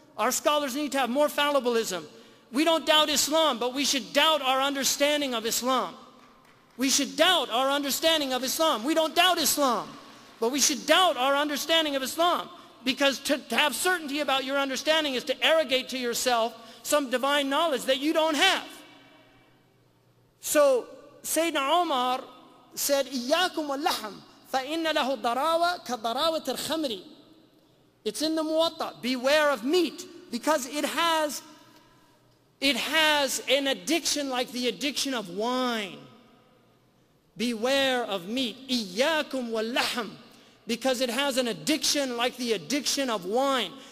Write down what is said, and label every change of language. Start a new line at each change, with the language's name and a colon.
English: Our scholars need to have more fallibilism. We don't doubt Islam, but we should doubt our understanding of Islam. We should doubt our understanding of Islam. We don't doubt Islam, but we should doubt our understanding of Islam. Because to have certainty about your understanding is to arrogate to yourself some divine knowledge that you don't have. So Sayyidina Umar said,
Arabic: إِيَّاكُمْ وَاللَّحْمِ فَإِنَّ لَهُ ضَرَاوَةً كَضَرَاوَةِ الْخَمْرِ.
English: It's in the Muwatta. Beware of meat, because it has an addiction like the addiction of wine. beware of meat.
Arabic: إِيَّاكُمْ وَاللَّحْمِ.
English: Because it has an addiction like the addiction of wine.